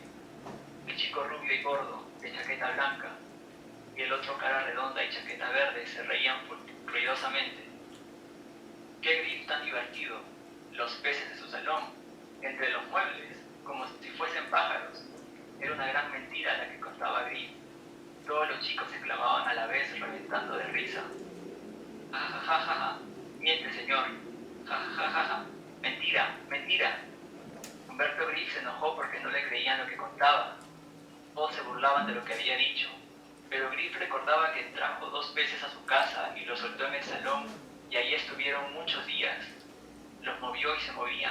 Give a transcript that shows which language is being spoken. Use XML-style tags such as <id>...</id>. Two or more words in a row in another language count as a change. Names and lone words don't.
<es>El chico rubio y gordo, de chaqueta blanca, y el otro cara redonda y chaqueta verde se reían ruidosamente. ¡Qué Grif tan divertido! Los peces de su salón, entre los muebles, como si fuesen pájaros. Era una gran mentira la que contaba Grif. Todos los chicos se clamaban a la vez reventando de risa. ¡Ja, ja, ja, ja, ja! ¡Miente, señor! ¡Ja, ja, ja, ja, ja! ¡Mentira, mentira! Humberto Grif se enojó porque no le creían lo que contaba. Todos se burlaban de lo que había dicho, pero Grif recordaba que trajo 2 peces a su casa y los soltó en el salón y ahí estuvieron muchos días. Los movió y se movían.</es>